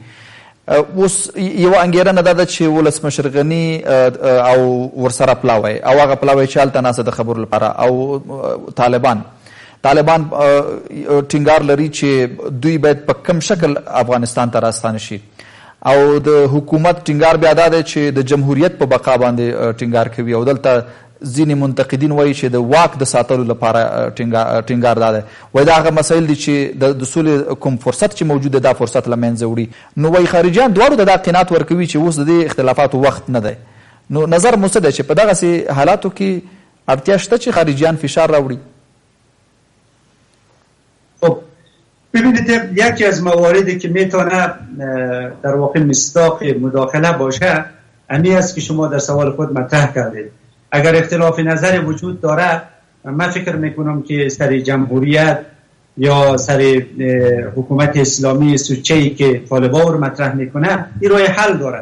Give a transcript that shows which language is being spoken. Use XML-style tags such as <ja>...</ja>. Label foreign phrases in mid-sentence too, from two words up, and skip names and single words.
<ps>اوس یوه انګېرنه دا ده چې ولسمشر غني او ورسره پلاوی او هغه پلاوی چې هلته ناسته د خبرو لپاره او طالبان ټینګار لري چې دوی باید په کم شکل افغانستان ته راستانه شي، او د حکومت ټینګار بیا دا دی چې د جمهوریت په بقا باندې ټینګار کوي، او دلته ځینې منتقدین وایي چې د واک د ساتلو لپاره ټینګار دا دی. وایي دا هغه مسایل دي چې د سولې کوم فرصت چې موجود دی دا فرصت له منځه وړي. نو وایي خارجیان دواړو د دا قناعت ورکوي چې اوس د دې اختلافاتو وخت نه دی. نو نظر مو څه دی چې په دغسې حالاتو کې اړتیا شته چې خارجیان فشار راوړي؟</ps> <fa>خب ببینید یکی از مواردی که میتونه در واقع مصداق مداخله باشه امی است که شما در سوال خود مطرح کردید. اگر اختلاف نظر وجود داره من فکر میکنم که سر جمهوریت یا سر حکومت اسلامی سوچه‌ای که طالبان رو مطرح میکنه این راه حل داره.</fa>